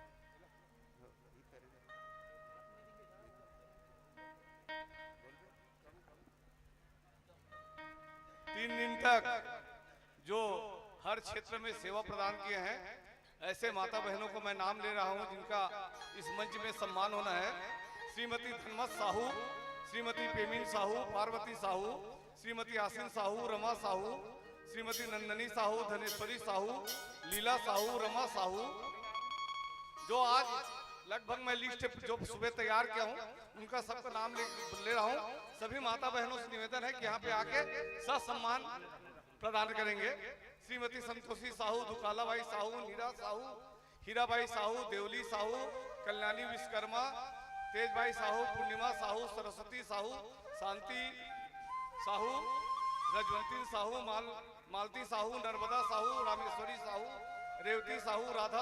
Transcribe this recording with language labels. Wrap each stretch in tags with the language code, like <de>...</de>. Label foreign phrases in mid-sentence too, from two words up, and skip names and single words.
<hi>तीन दिन तक जो हर क्षेत्र में सेवा प्रदान किए हैं ऐसे माता बहनों को मैं नाम ले रहा हूं जिनका इस मंच में सम्मान होना है। श्रीमती धनमत साहू, श्रीमती पेमिन साहू, पार्वती साहू, श्रीमती आसिन साहू, रमा साहू, श्रीमती नंदनी साहू, धनेश्वरी साहू, लीला साहू, रमा साहू, जो आज लगभग मैं लिस्ट जो सुबह तैयार किया हूं उनका सबका नाम ले रहा हूं। सभी माता बहनों से निवेदन है कि यहाँ पे आके सम्मान प्रदान करेंगे। श्रीमती संतोषी साहू, दुकालाबाई साहू, नीरा साहू, हीराबाई साहू, देवली साहू, कल्याणी विश्वकर्मा, तेजबाई साहू, पूर्णिमा साहू, सरस्वती साहू, शांति साहू, रजवंती साहू, मालती साहू, नर्मदा साहू, रामेश्वरी साहू, रेवती साहू, राधा</hi>